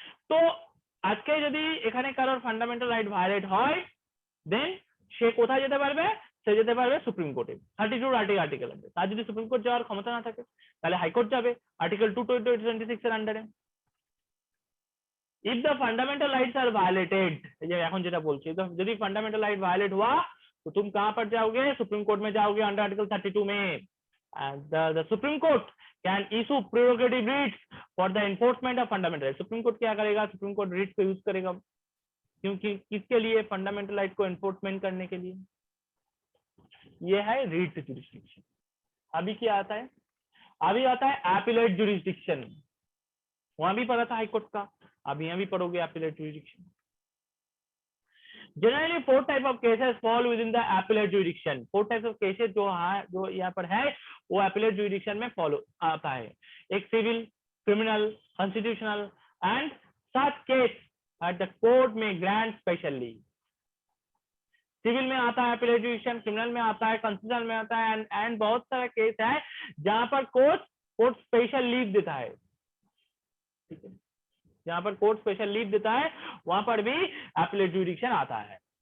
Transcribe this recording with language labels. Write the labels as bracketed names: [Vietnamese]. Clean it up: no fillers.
[Bangla] তো আজকে যদি এখানে কারোর ফান্ডামেন্টাল রাইট ভায়োলেট হয় দেন সে কোথায় যেতে পারবে, সে যেতে পারবে সুপ্রিম কোর্টে। 32 আর্টিকেল আছে, তার যদি সুপ্রিম কোর্ট যাওয়ার ক্ষমতা না থাকে তাহলে হাইকোর্ট যাবে আর্টিকেল 226 এর আন্ডারে। [English] if the fundamental rights are violated, [Bangla] এই যে এখন যেটা বলছি, যদি ফান্ডামেন্টাল রাইট ভায়োলেট হওয়া [Hindi] तो तुम कहां पर जाओगे, सुप्रीम कोर्ट में जाओगे अंडर आर्टिकल 32 में। [English] The supreme court can issue prerogative writs for the enforcement of fundamental right. [Hindi] Supreme court क्या करेगा, सुप्रीम कोर्ट रिट्स को यूज करेगा, क्योंकि किसके लिए, फंडामेंटल राइट को एनफोर्समेंट करने के लिए। ये है रिट जुरिस्डिक्शन। अभी क्या आता है, अभी आता है एपिलेट जुरिस्डिक्शन। वहां भी पढ़ा था हाईकोर्ट का, अब यहाँ भी पढ़ोगे appellate jurisdiction. [English] Generally, 4 type of cases fall within the appellate jurisdiction. 4 types of cases [Hindi] जो यहाँ पर है वो appellate jurisdiction में फॉलो आता है। एक civil, criminal, constitutional [English] And such case at the court may grant special leave. [Hindi] Civil में आता है appellate jurisdiction, क्रिमिनल में आता है, कॉन्स्टिट्यूशनल में आता है एंड बहुत सारा केस है जहां पर कोर्ट स्पेशल लीव देता है। ठीक है, जहां पर कोर्ट स्पेशल लीव देता है वहां पर भी एपिलेट जुरिडिक्शन आता है।